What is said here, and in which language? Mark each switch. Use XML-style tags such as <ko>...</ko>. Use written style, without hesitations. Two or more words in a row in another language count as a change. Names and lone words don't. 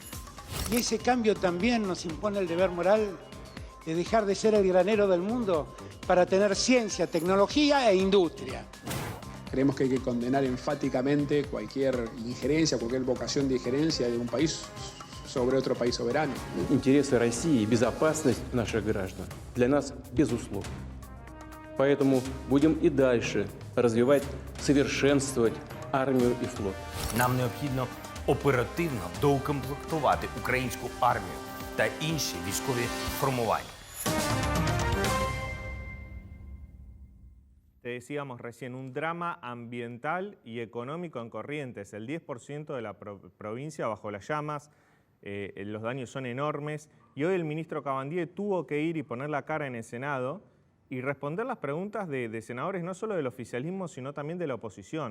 <es>Y ese cambio también nos impone el deber moral de dejar de ser el granero del mundo para tener ciencia, tecnología e industria. Creemos que hay que condenar enfáticamente cualquier injerencia, cualquier vocación de injerencia de un país sobre otro país soberano.</es> <ru>Интересы России и безопасность наших граждан для нас безусловно. Поэтому будем и дальше развивать, совершенствовать армию и флот.</ru> <uk>Нам необхідно оперативно доукомплектувати українську армію та інші військові формування.</uk> <es>Te decíamos recién, un drama ambiental y económico en Corrientes. El 10% de la provincia bajo las llamas, los daños son enormes. Y hoy el ministro Cabandier tuvo que ir y poner la cara en el Senado y responder las preguntas de senadores no solo del oficialismo, sino también de la oposición.</es>